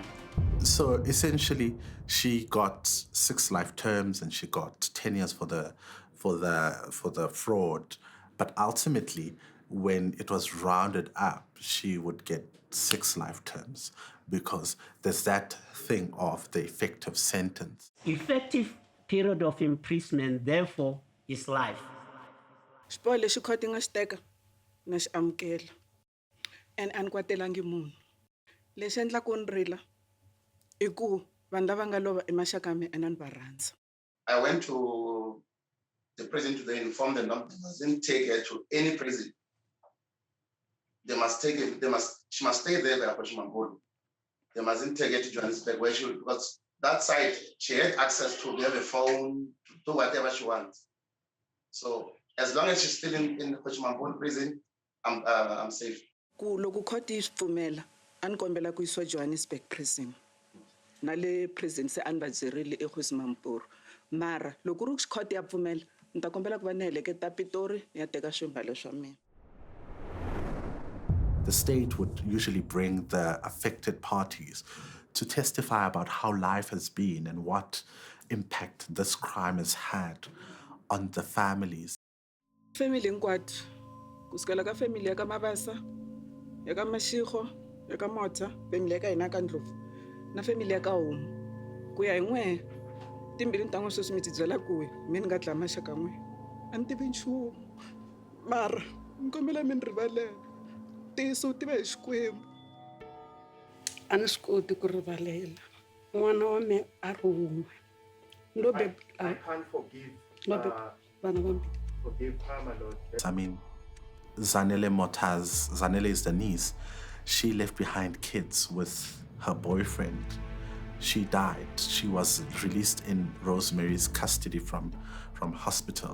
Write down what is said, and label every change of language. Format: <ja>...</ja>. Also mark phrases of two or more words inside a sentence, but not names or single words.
<en>So essentially, she got 6 life terms and she got 10 years for the fraud. But ultimately, when it was rounded up, she would get 6 life terms because there's that thing of the effective sentence. Effective period of imprisonment, therefore, is life.</en> <ts>Xiboho lexi khoti nga xi teka na xi amukela and a ni kwatelangi munhu. Lexi endlaku ni rila I ku vanhu lava nga lova I maxaka ya mina and ni va rhandza.</ts> <en>I went to the prison to inform them that they mustn't take her to any prison. They must take it. She must stay there by Apashimambolo. They mustn't take her to Johannesburg where because that side she had access to have a phone, to do whatever she wants. So as long as she's still in the Apashimambolo prison, I'm safe.</en> <ts>Ku loko court yi swipfumela a ni kombela ku yisiwa Johannesburg prison. Na le prison se a ni va byerile eKhosimamapuru. Mara loko ri court ya pfumela ni ta kombela ku va ni heleketa Pitori ya teka swimbalo swa mina.</ts> <en>The state would usually bring the affected parties to testify about how life has been and what impact this crime has had on the families.</en> <ts>Family hinkwato kusukela ka family ya ka Mabasa, ya ka Mashikho, ya ka Motha, family ya ka hina ka Ndlovu na family ya ka Homu. Ku ya hi n'we timbili ni ta n'wi sweswi mi ti byela ku mi ni nga dlaya maxaka n'we a ni tivi nchumu mara ni kombela mi ni rivalela tiso tiva hi Xikwembu. A ni swi koti ku rivalela n'wana wa me a ri wun'we</ts> <en>I can't forgive her, my Lord. I mean, Zanele is the niece. She left behind kids with her boyfriend. She died. She was released in Rosemary's custody from hospital.</en>